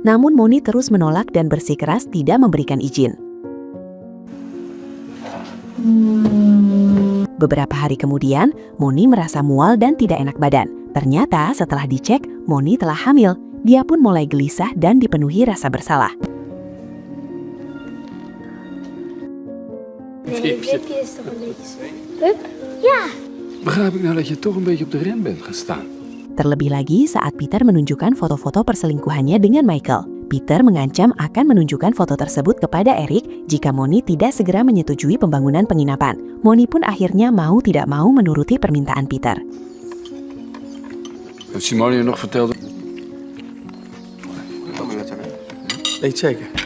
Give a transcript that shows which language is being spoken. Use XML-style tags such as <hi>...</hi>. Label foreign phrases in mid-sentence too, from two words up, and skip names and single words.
<id>Namun Moni terus menolak dan bersikeras tidak memberikan izin. Beberapa hari kemudian, Moni merasa mual dan tidak enak badan. Ternyata setelah dicek, Moni telah hamil. Dia pun mulai gelisah dan dipenuhi rasa bersalah.</id> <nl>Nee, wipje is toch een beetje zo. Hup? Ja. Begrijp ik nou dat je toch een beetje op de rem bent gaan staan?</nl> <id>Terlebih lagi saat Peter menunjukkan foto-foto perselingkuhannya dengan Michael. Peter mengancam akan menunjukkan foto tersebut kepada Eric jika Moni tidak segera menyetujui pembangunan penginapan. Moni pun akhirnya mau tidak mau menuruti permintaan Peter.</id> <nl>Heeft Simone je nog verteld? Weet zeker.</nl>